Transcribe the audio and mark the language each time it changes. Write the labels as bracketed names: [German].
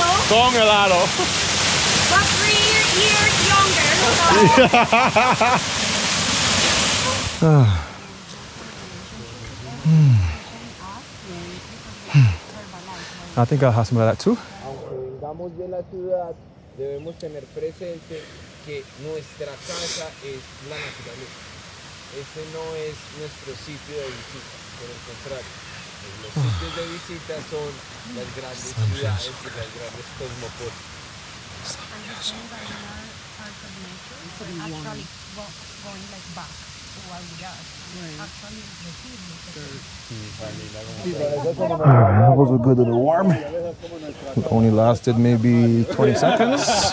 [Spanish] Congelado. [English] But 3 years younger. I think I'll have some of that too. [Spanish] Aunque vengamos de la ciudad, debemos tener presente que nuestra casa es la naturaleza. Este no es nuestro sitio de visita, por el contrario. Los sitios de visita son las grandes ciudades y las grandes cosmopolitas. [English] Actually going like back to where we are. Actually That was a good little warm. It only lasted maybe 20 seconds.